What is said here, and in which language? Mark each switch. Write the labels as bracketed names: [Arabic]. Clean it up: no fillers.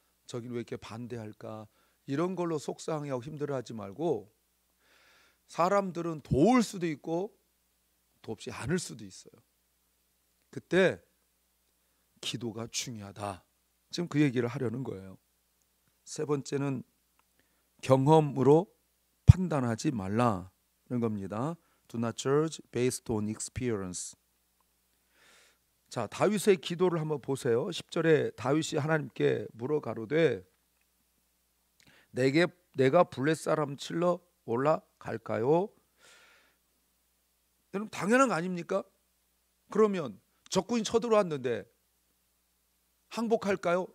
[Korean] 저긴 왜 이렇게 반대할까? 이런 걸로 속상해하고 힘들어하지 말고 사람들은 도울 수도 있고 돕지 않을 수도 있어요. 그때 기도가 중요하다. 지금 그 얘기를 하려는 거예요. 세 번째는 경험으로 판단하지 말라는 겁니다. [English] Do not judge based on experience. [Korean] 자, 다윗의 기도를 한번 보세요. 10절에 다윗이 하나님께 물어 가로되 내가 블레 사람 칠러 올라갈까요? 여러분 당연한 거 아닙니까? 그러면 적군이 쳐들어왔는데 항복할까요?